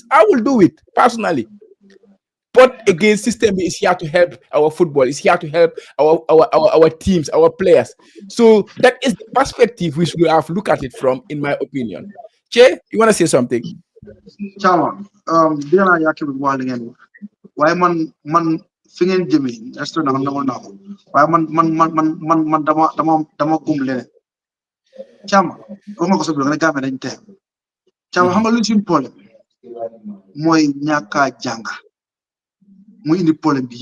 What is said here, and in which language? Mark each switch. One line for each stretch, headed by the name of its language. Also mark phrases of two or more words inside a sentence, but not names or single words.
English: I will do it personally. But again, system is here to help our football. It's here to help our teams, our players. So that is the perspective we should have look at it from, in my opinion. Che, you want to say something? Chama,
Wolof: dina naa yàq bi wax li ngeen wax waaye man fi ngeen jëmee restaurant na nangoon naa ko waaye man dama gum leneen Chama wax nga ko sa biir nga ne Gambie dañ teew Chama xam nga lu suñu problème mooy ñàkk a jàng muy indi problème bi